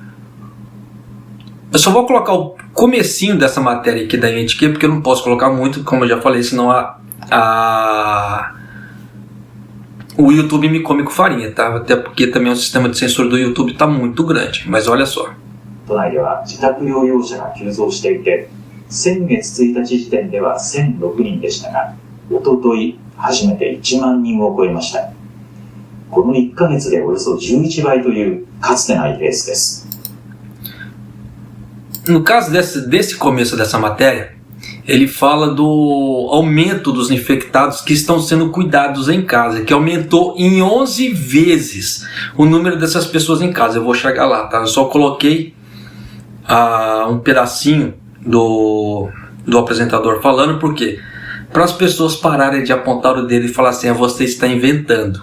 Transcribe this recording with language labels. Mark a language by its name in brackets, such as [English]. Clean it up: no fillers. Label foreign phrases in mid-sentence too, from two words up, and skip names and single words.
[Portuguese] Eu só vou colocar o comecinho dessa matéria aqui da NHK, porque eu não posso colocar muito, como eu já falei, senão o YouTube me come com farinha, tá? Até porque também o sistema de censura do YouTube está muito grande, mas olha só. [Japanese] 都内では自宅療養者が急増していて、先月1日時点では1006人でしたが、おととい初めて1万人を超えました。この1ヶ月でおよそ11倍というかつてないペースです。 [Portuguese] No caso desse começo dessa matéria, ele fala do aumento dos infectados que estão sendo cuidados em casa, que aumentou em 11 vezes o número dessas pessoas em casa. Eu vou chegar lá, tá? Eu só coloquei um pedacinho do apresentador falando, porque para as pessoas pararem de apontar o dedo e falar assim, você está inventando.